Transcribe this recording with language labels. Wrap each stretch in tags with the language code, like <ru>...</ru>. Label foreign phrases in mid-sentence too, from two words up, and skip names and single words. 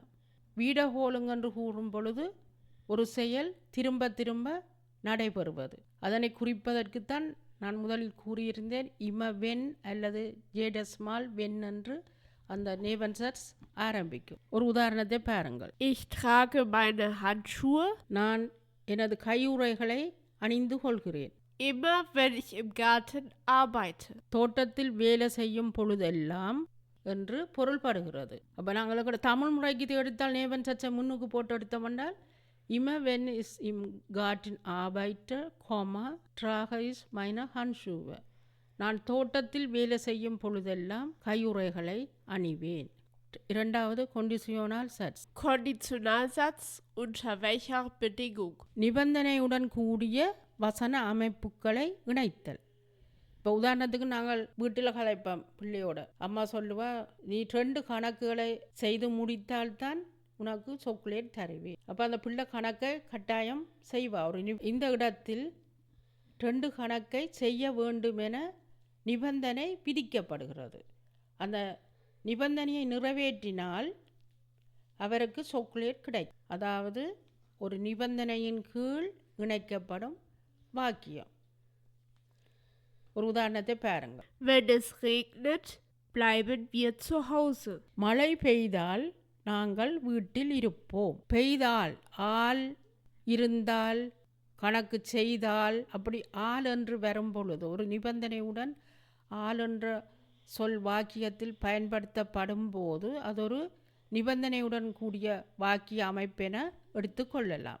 <ta>வீடஹோலுங்க என்று கூறும் பொழுது ஒரு செயல் திரும்ப திரும்ப நடைபெறுவது. அதனை குறிப்பதற்குத்தான் நான் முதலில் கூறியிருந்தேன், வென் அல்லது</ta> <de>jedesmal wenn</de> <ta>என்று அந்த நேவன் சட்ஸ் ஆரம்பிக்கும். ஒரு உதாரணத்தை பாருங்கள்.</ta> <de>Ich trage meine Handschuhe.</de> <ta>நான் எனது கையுறைகளை அணிந்து கொள்கிறேன்.</ta> <de>Immer wenn ich im Garten arbeite.</de> <ta>தோட்டத்தில் வேலை செய்யும் பொழுதெல்லாம் என்று பொருள்படுகிறது. அப்போ நாங்கள் கூட தமிழ் முறைக்கு இது எடுத்தால் நேவன் சட்ஸை முன்னுக்கு போட்டு எடுத்தோம்னால்</ta> <de>immer wenn ich im Garten arbeite, trage ich meine Handschuhe.</de> <ta>நான் தோட்டத்தில் வேலை செய்யும் பொழுதெல்லாம் கையுறைகளை அணிவேன். இரண்டாவது கொண்டிசியோனல் சட்ஸ்.</ta> <de>Konditionalsatz unter welcher Bedingung?</de> <ta>நிபந்தனையுடன் கூடிய வசன அமைப்புகளை இணைத்தல். இப்போ உதாரணத்துக்கு நாங்கள் வீட்டில் கலைப்போம் பிள்ளையோட. அம்மா சொல்லுவா, நீ 2 கணக்குகளை செய்து முடித்தால்தான் உனக்கு சாக்லேட் தருவேன். அப்போ அந்த பிள்ளை கணக்கை கட்டாயம் செய்வா. இந்த இடத்தில் 2 கணக்கை செய்ய வேண்டும் என நிபந்தனை விதிக்கப்படுகிறது. அந்த நிபந்தனையை நிறைவேற்றினால் அவருக்கு சாக்லேட் கிடைக்கும். அதாவது ஒரு நிபந்தனையின் கீழ் இணைக்கப்படும் வாக்கியம். ஒரு உதாரணத்தை பாருங்கள்.</ta> <de>Wenn es regnet, bleiben wir zu Hause.</de> <ta>மழை பெய்தால் நாங்கள் வீட்டில் இருப்போம். பெய்தால், ஆள் இருந்தால், கணக்கு செய்தால், அப்படி ஆள் என்று வரும் பொழுது ஒரு நிபந்தனையுடன் ஆள் என்ற சொல் வாக்கியத்தில் பயன்படுத்தப்படும் போது அது ஒரு நிபந்தனையுடன் கூடிய வாக்கிய அமைப்பென எடுத்துக்கொள்ளலாம்.</ta>